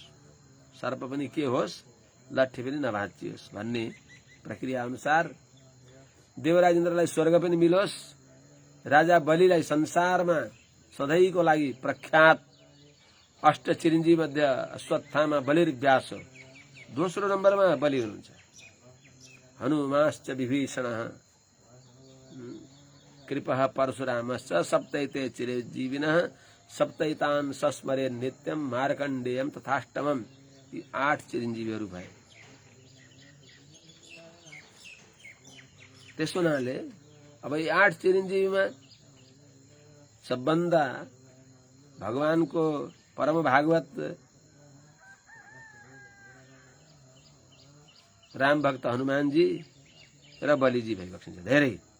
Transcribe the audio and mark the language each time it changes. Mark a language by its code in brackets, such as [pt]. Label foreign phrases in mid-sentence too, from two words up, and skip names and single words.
[ne] सर्प पनि के होस्, लट्ठी पनि नभाँचियोस् भन्ने प्रक्रिया अनुसार देवराज इन्द्रलाई स्वर्ग पनि मिलोस्, राजा बलिलाई संसारमा सधैँको लागि प्रख्यात अष्ट चिरञ्जीवी मध्ये [sa] अश्वत्थामा बलिर्व्यास [ne] हो। दोस्रो नम्बरमा बलि हुनुहुन्छ। [sa] हनुमाश्च विभीषणः कृपः परशुरामश्च सप्तैते चिरञ्जीविनः सप्तैतान् सस्मरे नित्यम मार्कण्डेयम तथाष्टमम। [ne] यी 8 चिरञ्जीवीहरू भए। त्यस हुनाले अब यी 8 चिरञ्जीवीमा सबभन्दा भगवानको परम भागवत राम भक्त हनुमानजी र बलिजी भइबक्सिन्छ धेरै।